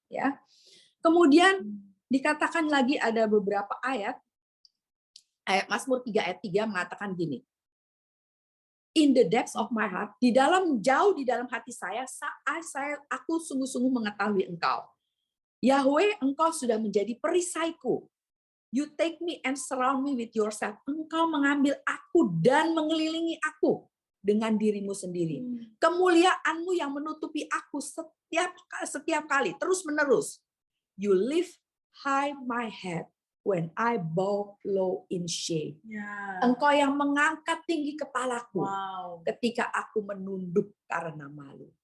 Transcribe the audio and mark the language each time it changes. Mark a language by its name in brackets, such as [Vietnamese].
[Indonesian] Ya. Kemudian dikatakan lagi ada beberapa ayat. Ayat Mazmur 3 ayat 3 mengatakan gini. [English] In the depths of my heart, [Indonesian] jauh di dalam hati saya, aku sungguh-sungguh mengetahui engkau. Yahweh, engkau sudah menjadi perisaiku. [English] You take me and surround me with yourself. [Indonesian] Engkau mengambil aku dan mengelilingi aku dengan dirimu sendiri. Kemuliaanmu yang menutupi aku setiap kali, terus menerus. [English] You lift high my head when I bow low in shame. [Indonesian] Engkau yang mengangkat tinggi kepalaku ketika aku menunduk karena malu.